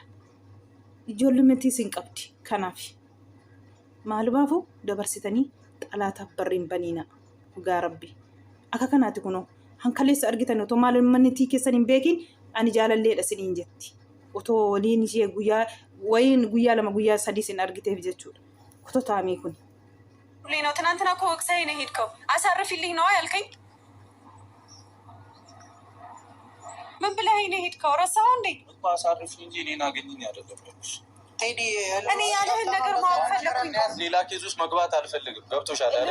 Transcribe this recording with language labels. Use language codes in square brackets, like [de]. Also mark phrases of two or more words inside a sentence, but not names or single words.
[om] Ijoollummaatiis hin qabdi kanaaf maalumaafuu dabarsitanii xalaataaf barriin baniina dhugaa rabbi akka kanaati kunoo hankaleessa argitan otoo maalummaanitii keessan hin beekin ani jaalalleedha siniin jetti otoo waliin ishee guyyaa lama guyyaa sadii sin argiteef jechuudha otoo taamii kun. [am] ነው ትናንትና እኮ ወቅሳይ ነው ሄድከው አሳርፊልኝ ነው ያልከኝ። ምን ብለኸኝ ነው ሄድከው? ረሳኸው እንዴ? አሳርፊኝ እንጂ እኔን አገኘኝ አይደለም። ቴዲ እኔ ያለህን ነገር ማወቅ ፈለኩኝ። ሌላ ኬዝ ውስጥ መግባት አልፈልግም። ገብቶሻል አይደል?